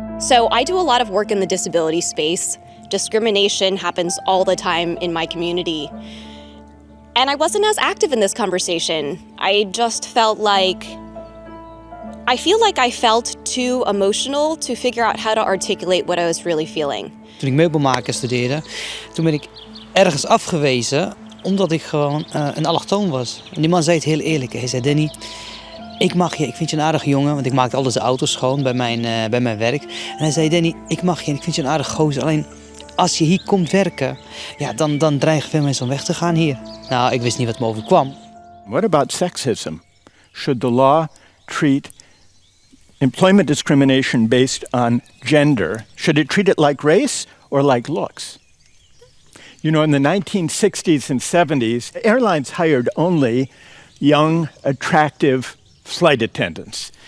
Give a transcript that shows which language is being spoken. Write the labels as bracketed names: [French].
[English] So I do a lot of work in the disability space. Discrimination happens all the time in my community. And I wasn't as active in this conversation. I just felt like I felt too emotional to figure out how to articulate what I was really feeling. [Dutch] Toen ik meubelmaker studeerde, toen ben ik ergens afgewezen omdat ik gewoon een allochtoon was. En die man zei het heel eerlijk. Hij zei, Danny, ik mag je, ik vind je een aardige jongen, want ik maakte altijd de auto's schoon bij mijn werk. En hij zei, Danny, ik mag je en ik vind je een aardig gozer. Alleen als je hier komt werken, ja, dan dreigen veel mensen om weg te gaan hier. Nou, ik wist niet wat me overkwam. [English] What about sexism? Should the law treat employment discrimination based on gender? Should it treat it like race or like looks? You know, in the 1960s and 70s, airlines hired only young, attractive flight attendants.